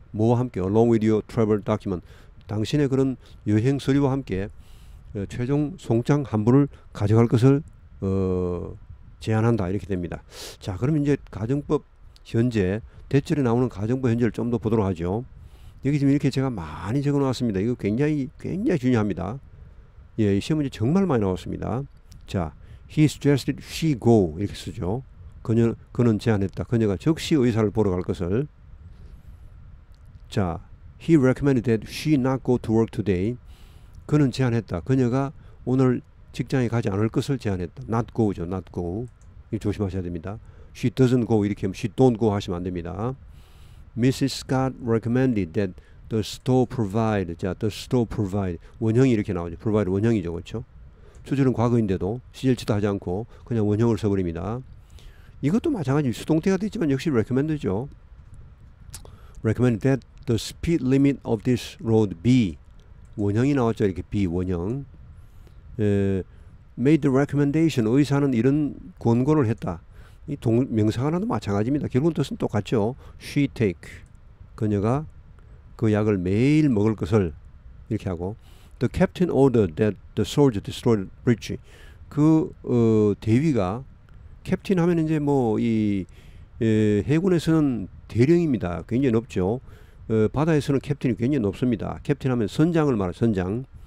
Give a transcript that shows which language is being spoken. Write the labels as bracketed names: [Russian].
[Korean] 뭐와 함께 [English] along with your travel document [Korean] 당신의 그런 여행 서류와 함께 최종 송장 한 부를 가져갈 것을 제안한다. 이렇게 됩니다. 자, 그럼 이제 가정법 현재 대절에 나오는 가정법 현재를 좀 더 보도록 하죠. 여기 지금 이렇게 제가 많이 적어 놓았습니다. 이거 굉장히 중요합니다. 시험 문제 정말 많이 나왔습니다. [English] 자, he suggested she go [Korean] 이렇게 쓰죠. 그는 제안했다. 그녀가 즉시 의사를 보러 갈 것을. [English] 자, he recommended that she not go to work today. [Korean] 그는 제안했다. 그녀가 오늘 직장에 가지 않을 것을 제안했다. [English] not go죠. not go. [Korean] 이거 조심하셔야 됩니다. [English] she doesn't go [Korean] 이렇게 하면 [English] she don't go [Korean] 하시면 안 됩니다. [English] Mrs. Scott recommended that the store provide. [Korean] 자, [English] the store provide. [Korean] 원형이 이렇게 나오죠. provide 원형이죠. 그렇죠? 주절은 과거인데도 시절치도 하지 않고 그냥 원형을 써버립니다. 이것도 마찬가지 수동태가 되지만 역시 recommend죠. [English] recommended that the speed limit of this road be. [Korean] 원형이 나왔죠. 이렇게 be 원형. [English] made the recommendation. [Korean] 의사는 이런 권고를 했다. 이 명사가 나도 마찬가지입니다. 결국은 뜻은 똑같죠. [English] she take. [Korean] 그녀가 그 약을 매일 먹을 것을 이렇게 하고 [English] the captain ordered that the soldier destroy the bridge. [Korean] 그 대위가 캡틴 하면 이제 뭐 이 해군에서는 대령입니다. 굉장히 높죠. 바다에서는 캡틴이 굉장히 높습니다. 캡틴 하면 선장을 말해요. 선장.